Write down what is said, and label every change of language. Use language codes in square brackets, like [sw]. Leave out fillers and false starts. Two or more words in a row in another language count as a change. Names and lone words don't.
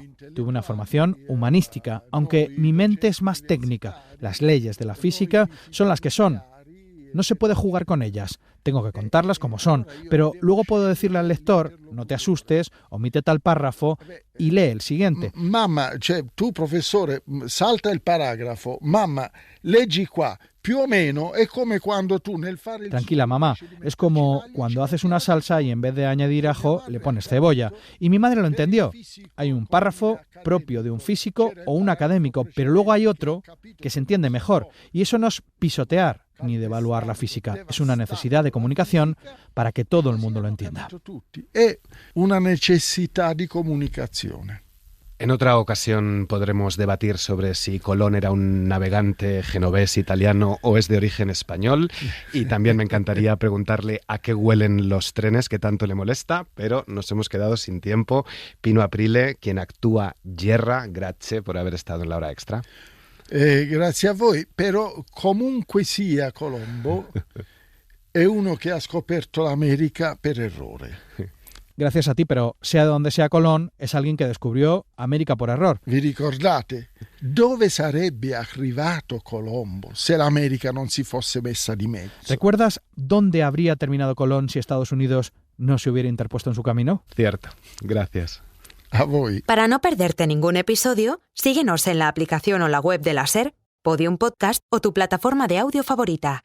[es] Tuve una formación humanística, aunque mi mente es más técnica. Las leyes de la física son las que son. No se puede jugar con ellas. Tengo que contarlas como son, pero luego puedo decirle al lector, no te asustes, omite tal párrafo y lee el siguiente. [it] Mamma, tu professore, salta il paragrafo. Mamma, leggi qua. Più o meno è come quando tu nel fare il... [es] Tranquila, mamá, es como cuando haces una salsa y en vez de añadir ajo le pones cebolla. Y mi madre lo entendió. Hay un párrafo propio de un físico o un académico, pero luego hay otro que se entiende mejor. Y eso no es pisotear ni devaluar la física. Es una necesidad de comunicación para que todo el mundo lo entienda. [it] È una necessità di comunicazione. [es] En otra ocasión podremos debatir sobre si Colón era un navegante genovés italiano o es de origen español, y también me encantaría preguntarle a qué huelen los trenes que tanto le molesta, pero nos hemos quedado sin tiempo. Pino Aprile, quien actúa Gerra, grazie por haber estado en la hora extra. [it] Grazie a voi, però comunque sia Colombo è uno che ha scoperto l'America per errore. [es] Gracias a ti, pero sea de donde sea Colón, es alguien que descubrió América por error. [it] Vi ricordate? Dove sarebbe arrivato Colombo se l'America non si fosse messa di mezzo? [es] ¿Recuerdas dónde habría terminado Colón si Estados Unidos no se hubiera interpuesto en su camino? Cierto. Gracias. [it] A voi. [es] Para no perderte ningún episodio, síguenos en la aplicación o la web de la SER, Podium Podcast o tu plataforma de audio favorita.